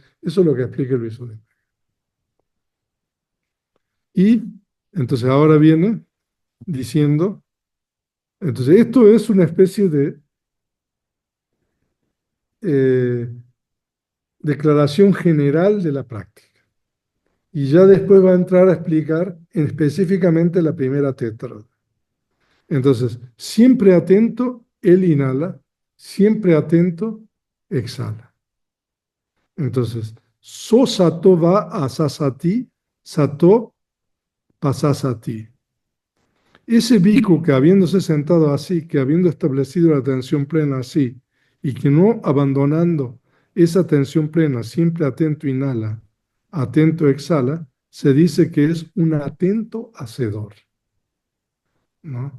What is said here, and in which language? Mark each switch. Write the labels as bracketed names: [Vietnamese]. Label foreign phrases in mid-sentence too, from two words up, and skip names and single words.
[Spanish] Eso es lo que explica el Visuddhimagga. Y entonces ahora viene diciendo, entonces esto es una especie de eh, declaración general de la práctica. Y ya después va a entrar a explicar específicamente la primera tétrada. Entonces, siempre atento, él inhala, siempre atento, exhala. Entonces, [Pali] so sato va asasati, sato pasasati. [Spanish] Ese bhikkhu que habiéndose sentado así, que habiendo establecido la atención plena así, y que no abandonando esa atención plena, siempre atento inhala, atento exhala, se dice que es un atento hacedor, ¿no?